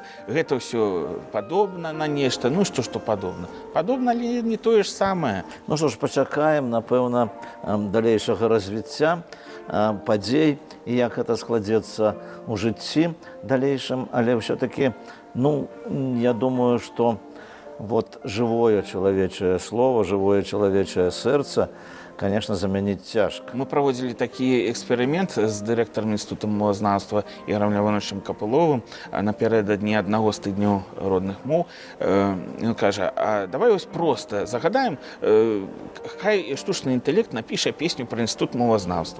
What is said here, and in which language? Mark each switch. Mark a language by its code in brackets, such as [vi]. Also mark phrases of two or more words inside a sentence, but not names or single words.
[be] Гэта ўсё падобна на нешта. Ну што падобна? Падобна, але не тое ж самае. Ну што ж, пачакаем, напэўна, далейшага развіцця падзей і як гэта складзецца ў жыцці далейшым, але ўсё-такі, ну, я думаю, што [ru] вот живое человечее слово, живое человечее сердце, конечно, заменить тяжко. Мы проводили [be] такі эксперымент з дырэктарам інстытута мовазнаўства Ігорам Лявоновичем Капыловым напярэдадні аднаго з тыдняў родных моў. Ён кажа: а давай вось проста загадаем, хай штучны інтэлект напіша песню пра інстытут мовазнаўства.